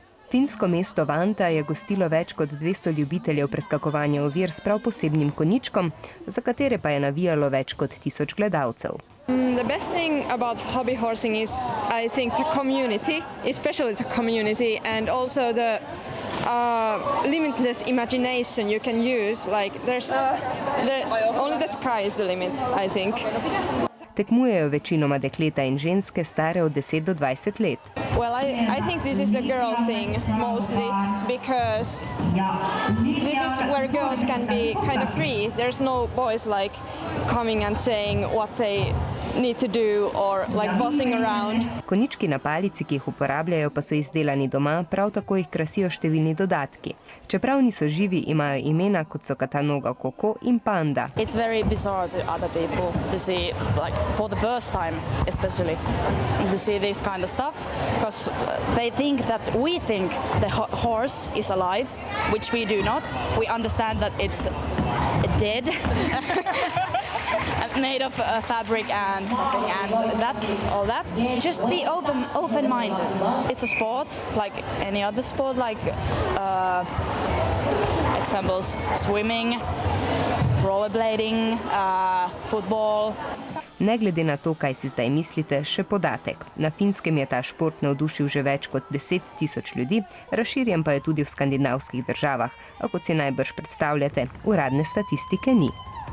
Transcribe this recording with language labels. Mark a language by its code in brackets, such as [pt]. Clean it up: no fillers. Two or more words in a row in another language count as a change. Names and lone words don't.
[sl] Finsko mesto Vanta je gostilo več kot 200 ljubiteljev preskakovanja ovir s prav posebnim konjičkom, za katere pa je navijalo več kot 1000 gledalcev. [en] The best thing about hobby horsing is, I think, the community, especially the community, and also the limitless imagination you can use. Like only the sky is the limit, I think. [sl] Tekmujejo večinoma dekleta in ženske stare od 10 do 20 let. [en] Well, I think this is the girl thing mostly, because this is where girls can be kind of free. There's no boys like coming and saying what they need to do or like bossing around. [sl] Konjički na palici, ki jih uporabljajo, pa so izdelani doma, prav tako jih krasijo številni dodatki. Čeprav niso živi, imajo imena, kot so Katanoga Koko in Panda. [en] It's very bizarre to other people to see, like for the first time especially, to see this kind of stuff, because they think that we think the horse is alive, which we do not. We understand that it's dead. Made of fabric and something, and all that. Just be open-minded. It's a sport like any other sport, like examples: swimming, rollerblading, football. [sl] Ne glede na to, kaj si zdaj mislite, še podatek. Na Finskem je ta šport navdušil že več kot 10 000 ljudi, razširjen pa je tudi v skandinavskih državah, a kot si najbrž predstavljate, uradne statistike ni.